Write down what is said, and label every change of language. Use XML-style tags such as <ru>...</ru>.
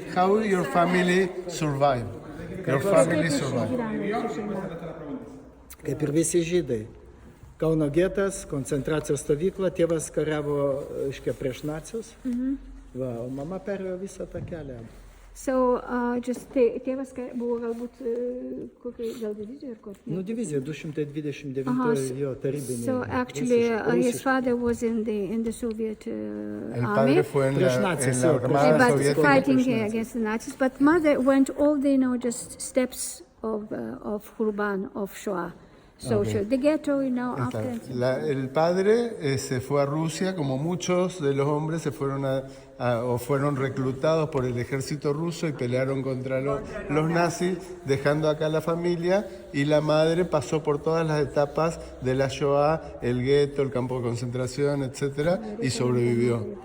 <en>How your family survived? Your family survived.</en> <lt>Kaip ir visi žydai. Kauno getas, koncentracijos stovykla, tėvas kariavo prieš nacius. O mama perėjo visą tą kelią. So, tėvas buvo galbūt gal divizija ar kokia? Divizija, 229 jo tarybinė.</lt> <en>So, actually, his father was in the Soviet army.</en> <lt>Prieš nacius.</lt> <en>But fighting against the Nazis. But mother went all the, just steps of Khurban, of Shoah. So, the ghetto, after...</en> <es>El padre se fue a Rusia, como muchos de los hombres se fueron o fueron reclutados por el ejército ruso y pelearon contra los nazis, dejando acá la familia, y la madre pasó por todas las etapas de la Shoah, el gueto, el campo de concentración, etc., y sobrevivió.</es>